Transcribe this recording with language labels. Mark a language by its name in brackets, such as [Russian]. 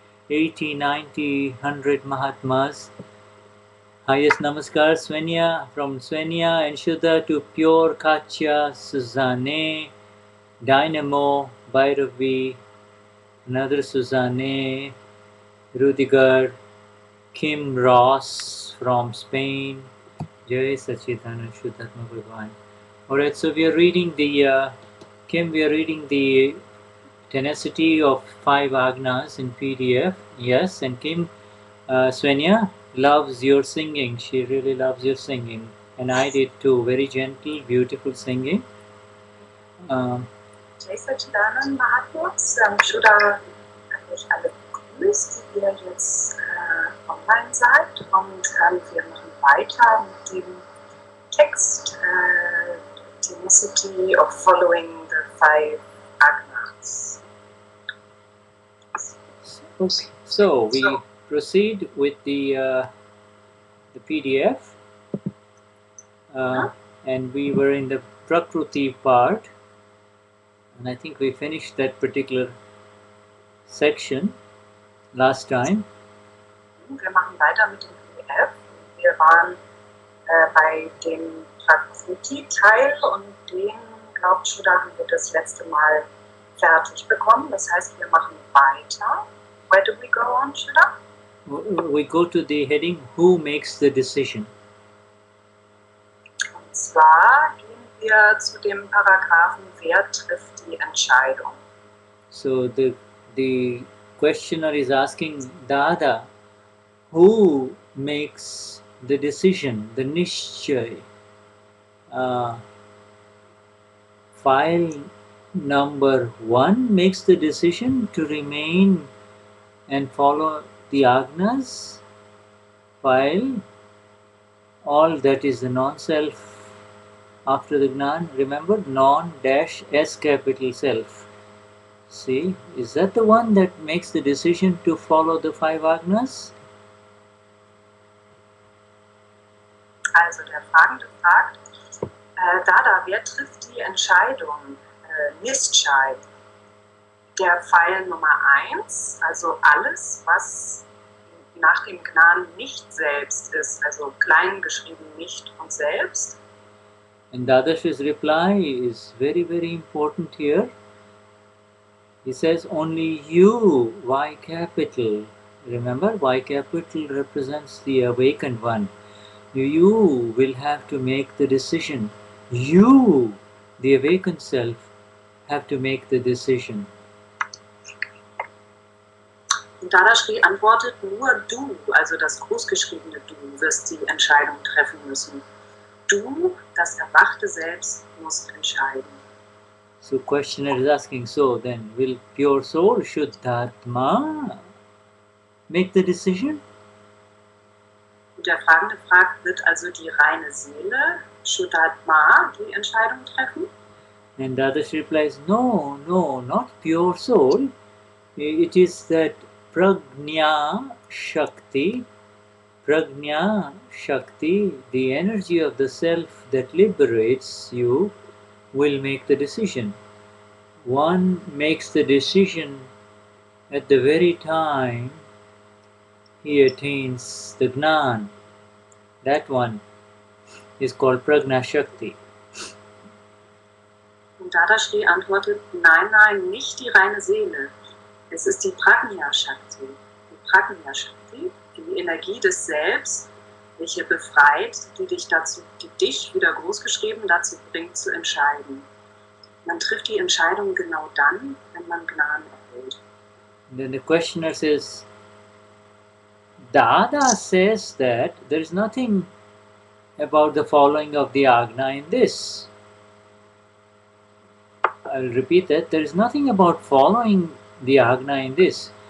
[English] 80, 90, 100 Mahatmas. Highest Namaskar, Svenya, from Svenya and Shuddha to Pure, Katya, Suzanne, Dynamo, Bhairavi, another Suzanne, Rudiger, Kim Ross from Spain, Jai Sachidanand Shuddhatma Bhagavan. Alright, so we are reading the, Kim, we are reading the Tenacity of 5 Agnas in PDF. Yes, and Kim, Svenya loves your singing. She really loves your singing. And I did too. Very gentle, beautiful singing. [German] Jai Satchidanand Mahatmas, Shuddha hat euch alle begrüßt, die ihr jetzt online seid. Und wir machen weiter mit dem Text [English] Tenacity of Following the 5 Agnas. Okay. So we proceed with the PDF, and we were in the Prakruti part, and I think we finished that particular section last time. [German] Wir machen weiter mit dem PDF. Wir waren bei dem Prakruti-Teil und den, glaubt Shuddha, haben wir das letzte Mal fertig bekommen. Das heißt, wir machen weiter. [English] Where do we go on, Shuddha? We go to the heading, Who makes the decision? [German] Und zwar gehen wir zu dem Paragraphen, wer trifft die Entscheidung? [English] So the questioner is asking, Dada, who makes the decision, the nishchay? File number 1 makes the decision to remain and follow the Agnas. File, all that is the non-self after the Gnan, remember, non-S capital self. See, is that the one that makes the decision to follow the 5 Agnas? [German] Also der Fragende fragt, Dada, wer trifft die Entscheidung? Nischchay. Der Pfeil Nummer 1, also alles, was nach dem Gnan nicht selbst ist, also klein geschrieben nicht und selbst. [English] And Dadashri's reply is very, very important here. He says only you, Y capital. Remember, Y capital represents the awakened one. You will have to make the decision. You, the awakened self, have to make the decision. [German] Und Dadashri antwortet, nur du, also das großgeschriebene Du, wirst die Entscheidung treffen müssen. Du, das erwachte Selbst, musst entscheiden. [English] So questioner is asking, so then will pure soul, Shuddhatma, make the decision? [German] Und der Fragende fragt, wird also die reine Seele, Shuddhatma, die Entscheidung treffen? [English] And Dadashri replies, no, no, not pure soul. It is that Prajna Shakti, the energy of the self that liberates you, will make the decision. One makes the decision at the very time he attains the Gnan. That one is called Prajna Shakti. [German] Und Dadashri antwortet, nein, nein, nicht die reine Seele. Es ist die Prajna Shakti. Die Prajna Shakti, die Energie des Selbst, welche befreit, die dich wieder großgeschrieben dazu bringt zu entscheiden. Man trifft die Entscheidung genau dann, wenn man Gnan erhält. [English] Then the questioner says, Dada says that there is nothing about the following of the Agna in this. I'll repeat that. There is nothing about following the Agna in this.